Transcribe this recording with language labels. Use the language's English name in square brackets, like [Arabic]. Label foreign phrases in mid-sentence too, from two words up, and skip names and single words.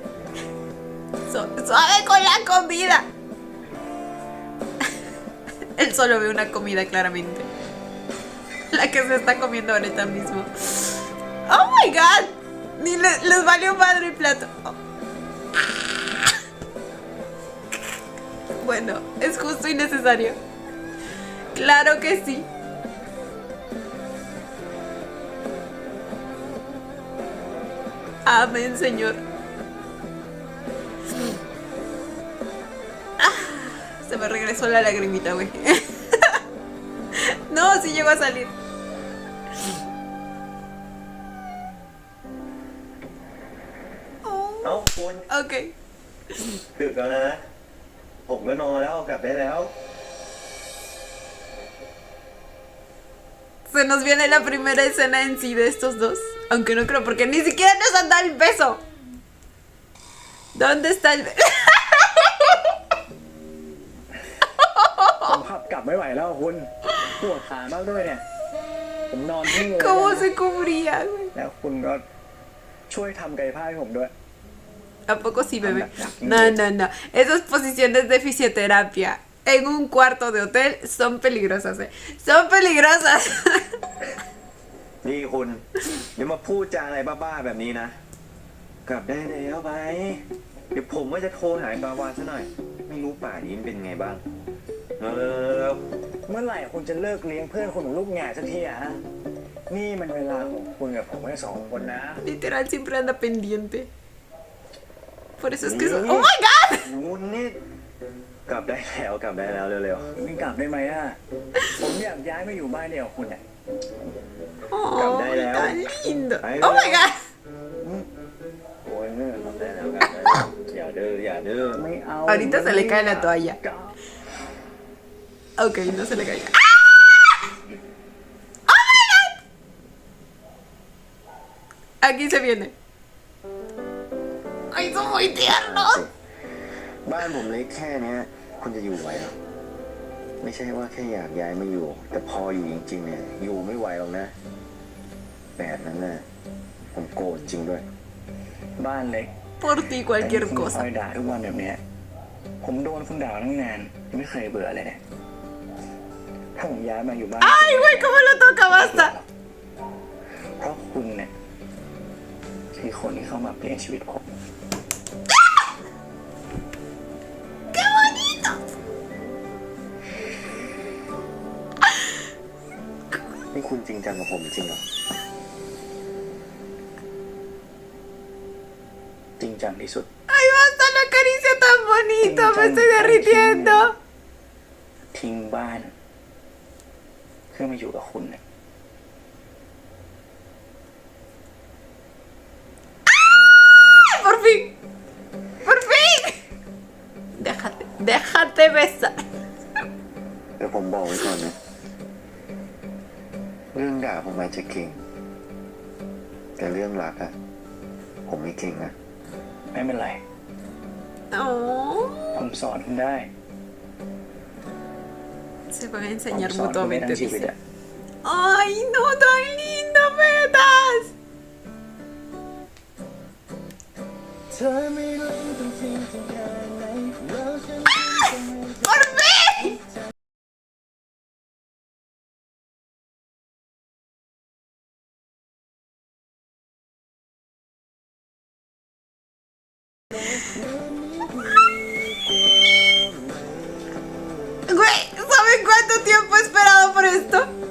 [Spanish] Suave con la comida. Él solo ve una comida claramente. La que se está comiendo ahorita mismo. [English] Oh my god. [Spanish] Ni les valió madre el plato. Oh. Bueno, es justo y necesario. Claro que sí. Amén, Señor. Se me regresó la lagrimita, güey. No, sí llegó a salir. [Thai] เอ้าคุณ [Spanish] Ok. [Thai] ดึกแล้วนะ ผมก็นอนแล้วกลับได้แล้ว [Spanish] Se nos viene la primera escena en sí de estos dos. Aunque no creo, porque ni siquiera nos han dado el beso. ¿Dónde está el beso? [Thai] ผมขับกลับไม่ไหวแล้วคุณปวดขามากด้วยเนี่ย ผมนอนที่เลย [Spanish] ¿Cómo se cubría, güey? [Thai] แล้วคุณก็ช่วยทำกายภาพให้ผมด้วย [Spanish] ¿A poco sí, bebé? No, no, no. Esas posiciones de fisioterapia en un cuarto de hotel son peligrosas, ¿eh? Son peligrosas. [Thai] นี่คุณอย่ามาพูดจาอะไรบ้าๆแบบนี้นะ กลับได้แล้วไป เดี๋ยวผมว่าจะโทรหาปาวานซะหน่อย ไม่รู้ป่านี้มันเป็นไงบ้าง เ เมื่อไหร่คุณจะเลิกเลี้ยงเพื่อนคุณเหมือนลูกแง่สักทีอะฮะ นี่มันเวลาของคุณกับผมแค่สองคนนะ [Spanish] Literal siempre anda pendiente. Por eso es que... [English] ¡Oh, my God! [Thai] คุณนี่กลับได้แล้วกลับได้แล้วเร็ว นี่กลับได้ไหมอะผมอยากย้ายมาอยู่บ้านเดียวกับคุณเนี่ย [Spanish] Oh, Cambia de tan lado. lindo. Ahí Oh, va. [English] my God. [Thai] ๆโอ้ยกลับได้แล้วกลับได้แล้วอย่าดื้ออย่าดื้อ ไม่เอา [Spanish] Ahorita se le cae la toalla. Ok, no se le cae. [English] ¡Ah! ¡Oh, my God! [Spanish] Aquí se viene. ¡Ay, son muy tiernos! [Thai] บ้านผมเล็กแค่เนี้ยคุณจะอยู่ไหวเหรอไม่ใช่ว่าแค่อยากย้ายมาอยู่ แต่พออยู่จริงๆเนี่ยอยู่ไม่ไหวหรอกนะแบบนั้นน่ะผมโกรธจริงด้วย บ้านเล็ก [Spanish] Por ti [Thai] แต่ [Spanish] cualquier [Thai] คุณคอ [Spanish] cosa. [Thai] ยด่าทุกวันแบบเนี้ยผมโดนคุณด่าตั้งนานยังไม่เคยเบื่อเลยเนี่ยถ้าผมย้ายมาอยู่บ้าน [Spanish] ¡Ay, güey! ¿Cómo lo toca? ¡Basta! [Thai] เพราะคุณเนี่ยคือคนที่เข้ามาเปลี่ยนชีวิตผม [Spanish] ¡Qué bonito! [Thai] นี่คุณจริงจังกับผมจริงเหรอ จริงจังที่สุด [Spanish] ¡Ay, basta! ¡La caricia tan bonito! ¡Me estoy derritiendo! [Thai] ทิ้งบ้านเพื่อมาอยู่กับคุณเนี่ย [Spanish] ¡Por fin! ¡Por fin! Déjate besar. [Thai] แต่ผมบอกไว้ก่อนนะเรื่องด่าผมอาจจะเก่ง แต่เรื่องรักอะผมไม่เก่งนะ ไม่เป็นไร [Spanish] Oh. [Thai] คุณสอนคุณได้ [Spanish] Se van a [Thai] ผม [Spanish] enseñar [Thai] สอนคุณได้ [Spanish] mutuamente, [Thai] ทั้งชีวิต [Spanish] dice. [Thai] อะ [Spanish] ¡Ay, no, tan lindo, Metas! [Thai] เธอไม่รู้จริงๆแค่ไหนแล้วฉัน [Spanish] ¡Por fin! Güey, ¿saben cuánto tiempo he esperado por esto?